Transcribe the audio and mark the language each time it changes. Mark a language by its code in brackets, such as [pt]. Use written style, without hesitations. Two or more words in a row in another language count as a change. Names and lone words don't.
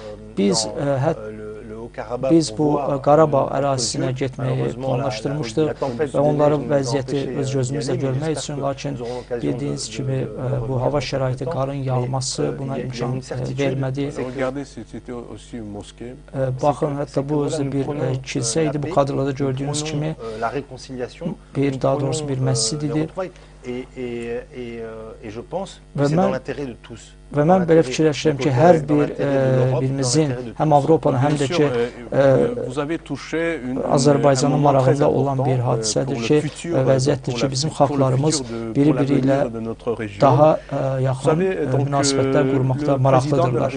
[az] Biz bu Qarabağ ərazisinə getməyi planlaşdırmışdıq və onların vəziyyəti öz gözümüzlə görmək üçün, lakin bildiyiniz kimi bu hava şəraiti, qarın yağması buna imkan vermədi. Baxın, hətta bu özü bir kilsə idi, bu kadrlarda gördüyünüz kimi daha doğrusu bir məscid idi [fr] Et je pense que c'est dans l'intérêt de tous. [az] Və mən belə fikirləşirəm ki, hər birimizin, həm Avropanın, həm də ki, Azərbaycanın marağında olan bir hadisədir ki, vəziyyətdir ki, bizim xalqlarımız biri-biri ilə daha yaxın münasibətlər qurmaqda maraqlıdırlar.